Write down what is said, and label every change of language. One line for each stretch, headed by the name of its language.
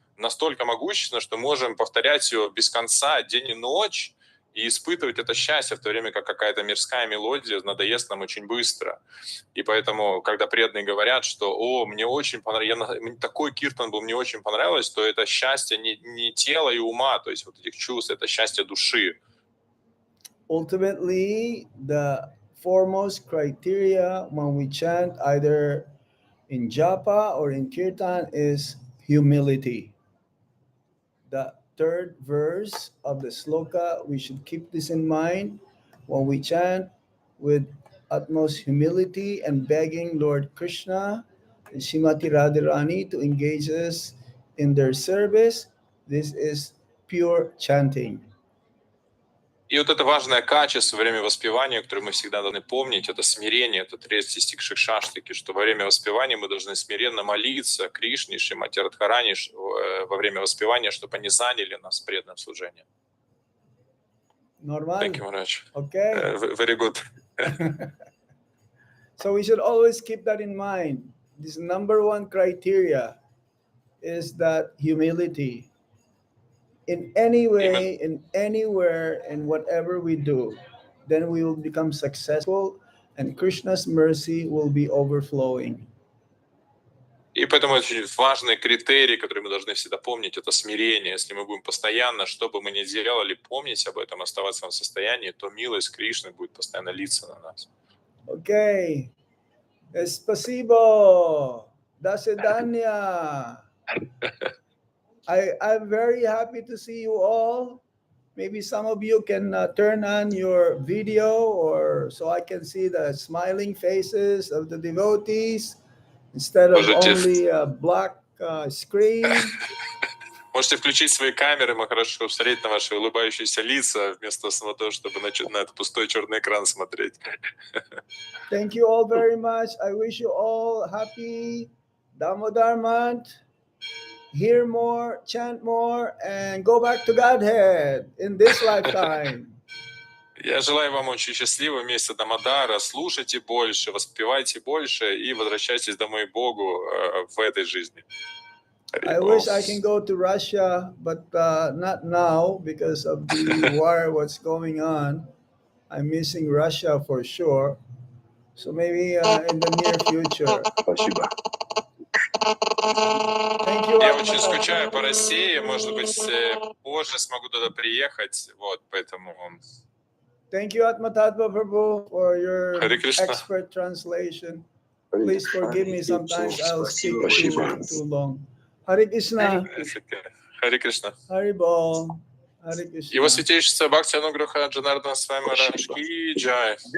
Russian: настолько могущественна, что можем повторять ее без конца, день и ночь, и испытывать это счастье, в то время как какая-то мирская мелодия надоест нам очень быстро. И поэтому, когда преданные говорят, что мне очень понравилось, такой киртан был, мне очень понравилось, то это счастье не тела и ума, то есть вот этих чувств, это счастье души.
English: Ultimately, the foremost criteria when we chant either in japa or in kirtan is humility. The third verse of the sloka, we should keep this in mind when we chant with utmost humility and begging Lord Krishna and Shrimati Radharani to engage us in their service. This is pure chanting.
Russian: И вот это важное качество во время воспевания, которое мы всегда должны помнить, это смирение, это третий стих Шикшаштаки, что во время воспевания мы должны смиренно молиться Кришне, Шримати Радхарани во время воспевания, чтобы они заняли нас в преданном служении.
English: Normal. Thank you, Maharaj. Okay. Very good. So we should always keep that in mind. This number one criteria is that humility. In any way, in anywhere, in whatever we do, then we will become successful and Krishna's mercy will be overflowing.
Russian: И поэтому очень важный критерий, который мы должны всегда помнить, это смирение. Если мы будем постоянно, что бы мы ни делали, помнить об этом, оставаться в этом состоянии, то милость Кришны будет постоянно литься на нас.
English: Okay.
Russian: Spasibo. Dasidanya.
English: I'm very happy to see you all. Maybe some of you can turn on your video or so I can see the smiling faces of the devotees instead of only a black screen.
Russian: Можете включить свои камеры, мы хорошо посмотреть на ваши улыбающиеся лица, вместо того, чтобы на этот пустой черный экран смотреть.
English: Thank you all very much. I wish you all happy Damodar month. Hear more, chant more, and go back to Godhead in this lifetime.
Russian: Я желаю вам очень счастливого месяца Дамодара. Слушайте больше, воспевайте больше и возвращайтесь домой к Богу в этой жизни.
English: I wish I can go to Russia, but not now because of the war, what's going on. I'm missing Russia for sure. So maybe in the near future.
Russian: Спасибо.
English: Thank you.
Russian: Я очень скучаю по России. Может быть, позже смогу туда приехать. Вот, поэтому...
English: Thank you, Atmatatva Prabhu, for your expert translation. Please forgive me. Sometimes I'll speak too long. Hare Krishna. Hare Krishna. Hare Bol. Hare Krishna.
Russian: Его святейшество Бхакти Ануграха Джанардан с вами Марадж Ки Джай.